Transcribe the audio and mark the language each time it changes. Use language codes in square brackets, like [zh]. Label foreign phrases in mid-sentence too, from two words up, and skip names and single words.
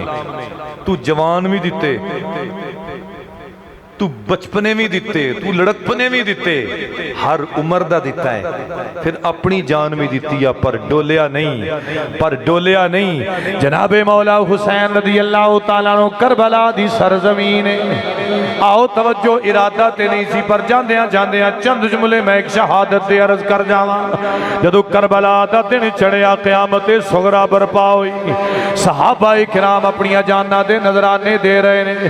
[pa] تو جوان بھی دتے، تو بچپنے بھی دتے، تو لڑکپنے بھی دتے، ہر عمر دا دتا ہے، پھر اپنی جان بھی دی ہے، پر ڈولیا نہیں، پر ڈولیا نہیں. جنابِ مولا حسین [ar] رضي الله تعالى عنه [pa] کربلا دی سرزمین ہے. آؤ توجہ، ارادہ تے نہیں سی، پر جاندیاں جاندیاں چند جملے میں اک شہادت دے عرض کر جاواں. جدوں کربلا دا دن چڑھیا، قیامت صغریٰ برپا ہوئی، صحابۂ کرام اپنیاں جاناں دے نذرانے دے رہے نے.